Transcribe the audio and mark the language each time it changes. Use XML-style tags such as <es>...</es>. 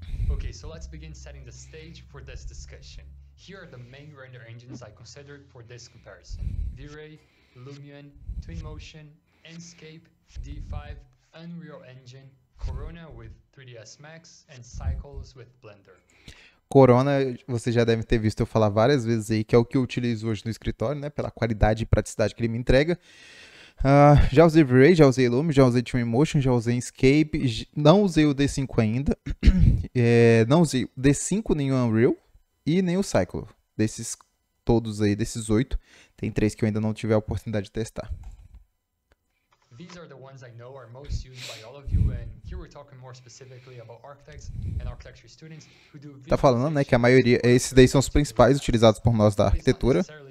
<en>Okay, so let's begin setting the stage for this discussion. Here are the main render engines I considered for this comparison: V-Ray, Lumion, Twinmotion, Enscape, D5, Unreal Engine, Corona with 3ds Max, and Cycles with Blender.</en> <pt>Corona, você já deve ter visto eu falar várias vezes aí, que é o que eu utilizo hoje no escritório, né? Pela qualidade e praticidade que ele me entrega. Já usei V-Ray, já usei Lumion, já usei Twinmotion, já usei Enscape, não usei o D5 ainda, não usei o D5 nem o Unreal e nem o Cycle. Desses todos aí, desses 8, tem 3 que eu ainda não tive a oportunidade de testar.</pt> <en>These are the ones I know are most used by all of you, and here we're talking more specifically about architects and architecture students who do.</en> <pt>Tá falando, né, que a maioria, esses daí são os principais utilizados por nós da arquitetura.</pt>